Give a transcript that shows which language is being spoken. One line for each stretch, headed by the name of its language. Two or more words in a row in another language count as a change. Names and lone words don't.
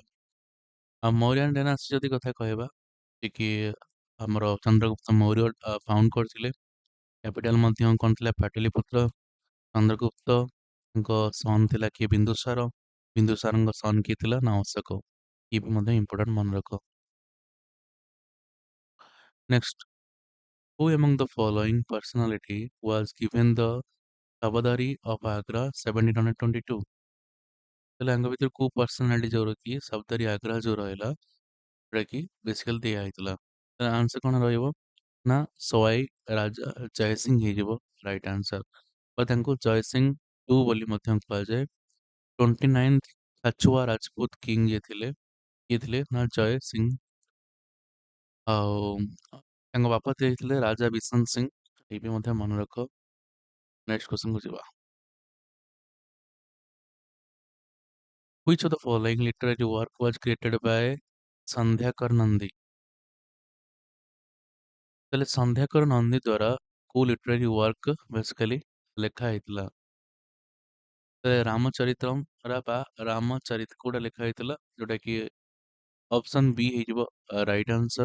Odia: ଆଉ
English: Mauryan dynasty
Odia: ଯଦି କଥା କହିବା କି ଆମର ଚନ୍ଦ୍ରଗୁପ୍ତ ମୌର୍ୟ ଫାଉଣ୍ଡ କରିଥିଲେ। କ୍ୟାପିଟାଲ ମଧ୍ୟ କଣ ଥିଲା ପାଟଲିପୁତ୍ର। ଚନ୍ଦ୍ରଗୁପ୍ତଙ୍କ ସନ୍ ଥିଲା କିଏ ବିନ୍ଦୁସାର। ବିନ୍ଦୁସାରଙ୍କ ସନ୍ କିଏ ଥିଲା ନା ଅଶୋକ। ଇଏ ବି ମଧ୍ୟ ଇମ୍ପୋର୍ଟାଣ୍ଟ ମନେ ରଖ।
English: ନେକ୍ସଟ who among the following personality was given the Tabadari of Agra 1722।
Odia: ତାହେଲେ ଆଙ୍କ ଭିତରୁ କୋଉ ପର୍ସନାଲିଟି ଯୋଉ କି ସବଦାରୀ ଆଗ୍ରା ଯୋଉ ରହିଲା ଯୋଉଟା କି ବେସିକାଲି ଦିଆ ହେଇଥିଲା। ତାର ଆନ୍ସର କଣ ରହିବ ନା ସୱାଇ ରାଜା ଜୟସିଂ ହେଇଯିବ
English: right answer.
Odia: ବା ତାଙ୍କୁ ଜୟସିଂ ଟୁ ବୋଲି ମଧ୍ୟ କୁହାଯାଏ। 29th କାଛୁଆ ରାଜପୁତ କିଙ୍ଗ ଯିଏ ଥିଲେ କିଏ ଥିଲେ ନା ଜୟ ସିଂ। ଆଉ ତାଙ୍କ ବାପା ଥିଲେ ରାଜା ବିଶନ ସିଂ। ଏ ବି ମଧ୍ୟ ମନେ ରଖ।
English: next questionକୁ
Odia: ଯିବା।
English: Which of the following literary work was created by ସନ୍ଧ୍ୟାକର ନନ୍ଦୀ।
Odia: ତାହେଲେ ସନ୍ଧ୍ୟାକର ନନ୍ଦୀ ଦ୍ୱାରା କୋଉ
English: literary work basically
Odia: ଲେଖା ହେଇଥିଲା। ତ ରାମଚରିତମ୍ ବା ରାମଚରିତ କୋଉଟା ଲେଖା ହେଇଥିଲା ଯୋଉଟା କି ଅପସନ ବି ହେଇଯିବ
English: right answer.